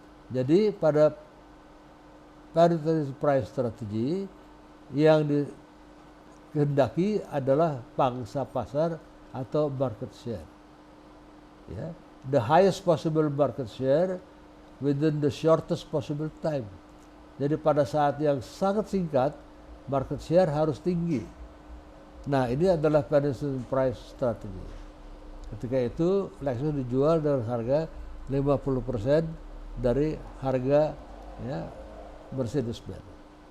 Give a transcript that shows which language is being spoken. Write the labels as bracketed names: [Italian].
[Indonesian] Jadi pada penetration price strategi yang dikehendaki adalah pangsa pasar atau market share. [English] Ya, the highest possible market share within the shortest possible time. [Indonesian] Jadi pada saat yang sangat singkat, market share harus tinggi. Nah, ini adalah penetration price strategy. Ketika itu Lexus dijual dengan harga 50% dari harga, ya, Mercedes-Benz.